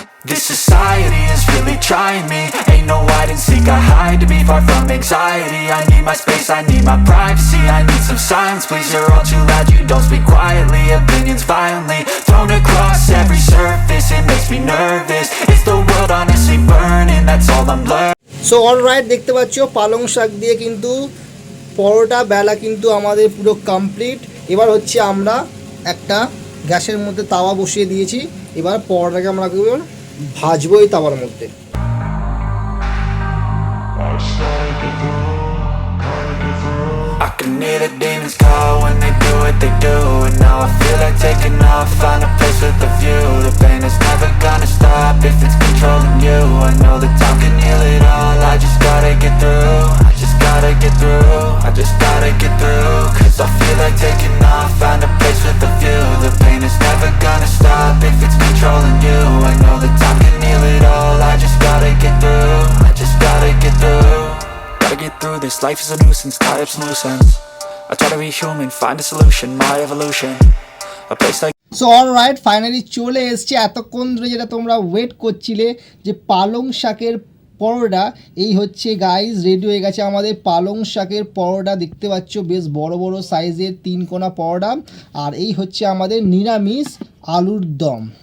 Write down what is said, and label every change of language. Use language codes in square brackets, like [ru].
[en] This society is really trying me. Ain't no hide and seek, I hide to be far from anxiety. I need my space, I need my privacy. I need some silence, please, you're all too loud. You don't speak quietly, opinions violently thrown across every surface. It makes me nervous, it's the world honestly burning. That's all I'm learning. So alright, [bn] দেখতে পাচ্ছ পালং শাক দিয়ে কিন্তু পরোটা বেলা কিন্তু আমাদের পুরো complete. এবার হচ্ছে আমরা একটা গ্যাসের মধ্যে তাওয়া বসিয়ে দিয়েছি, এবার পরোটাকে আমরা ভাজবো এই তাওয়ার মধ্যে। [en] I can hear the demons call when they do what they do, and now I feel like taking off, find a place with a view. The pain is never gonna stop if it's controlling you. I know that time can heal it all, I just gotta get through. I just gotta get through, I just gotta get through. Cause I feel like taking off, find a place with a view. The pain is never gonna stop if it's controlling you. I know that time can heal it all, I just gotta get through. I just gotta get through. Gotta get through this, life is a nuisance, tie up some loose ends. I try to be human, find a solution, my evolution. A place like [bn] so alright, finally চলে এসছে এতক্ষণ ধরে যেটা তোমরা wait করছিলে, যে পালং শাকের পরোটা। এই হচ্ছে গাইজ রেডি হয়ে গেছে আমাদের পালং শাকের পরোটা, দেখতে পাচ্ছ বেশ বড় বড় সাইজের 3 কোনা পরোটা। আর এই হচ্ছে আমাদের নিরামিষ আলুর দম।